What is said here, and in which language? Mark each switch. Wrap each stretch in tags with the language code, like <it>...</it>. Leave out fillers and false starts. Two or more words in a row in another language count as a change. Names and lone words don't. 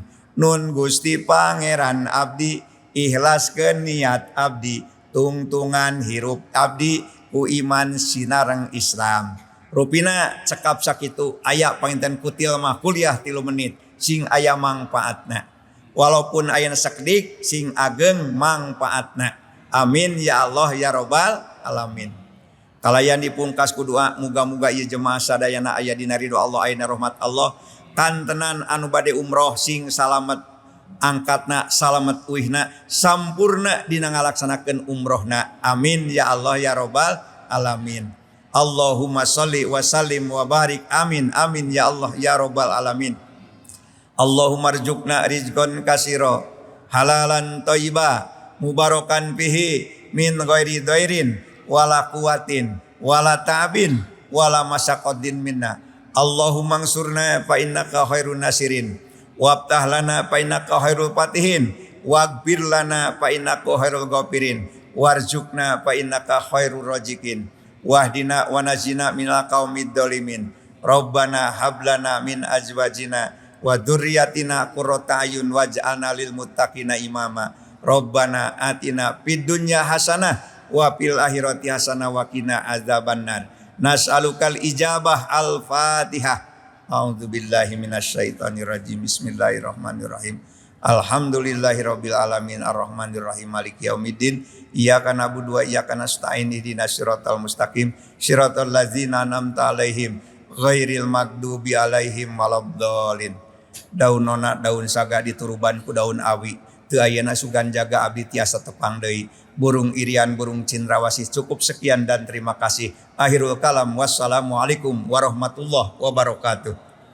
<su>Nun Gusti Pangeran abdi ikhlaskeun niat abdi tungtungan hirup abdi ku iman sinareng Islam. Rupina cekap sakitu aya panginten kutil mah kuliah 3 menit sing aya mangpaatna. Walaupun aya sakedik sing ageng mangpaatna.</su> <ar>آمين يا الله يا رب العالمين.</ar> <su>Kalayan dipungkas ku doa muga-muga ieu jemaah sadayana aya dina ridho Allah aya rahmat Allah. Kantenan anu bade umroh sing salamet angkatna salamet uihna sampurna dina ngalaksanakeun umrohna.</su> <ar>آمين يا الله يا رب العالمين اللهم صل وسلم وبارك آمين آمين يا الله يا رب العالمين. اللهم ارزقنا رزقا كثيرا حلالا طيبا مباركا فيه من غير ضير ولا قوة ولا تعب ولا مشقة منا. اللهم انصرنا فإنك خير الناصرين وافتح لنا فإنك خير الفاتحين واغفر لنا فإنك خير الغافرين وارزقنا فإنك خير الرازقين واهدنا ونجنا من القوم الظالمين. ربنا هب لنا من أزواجنا وذرياتنا قرة أعين واجعلنا للمتقين إماما. ربنا آتنا في الدنيا حسنة وفي الآخرة حسنة وقنا عذاب النار. نسألك الإجابة الفاتحة. أعوذ بالله من الشيطان الرجيم بسم الله الرحمن الرحيم. الحمد لله رب العالمين الرحمن الرحيم مالك يوم الدين. إياك نعبد وإياك نستعين اهدنا الصراط المستقيم صراط الذين أنعمت عليهم غير المغضوب عليهم ولا الضالين.</ar> <su>Daunona daun saga dituruban ku daun awi. Teu ayeuna sugan jaga abdi tiasa tepang deui.</su> <id>Burung irian burung cendrawasih. Cukup sekian dan terima kasih.</id> <ar>آخر الكلام والسلام عليكم ورحمة الله وبركاته.</ar>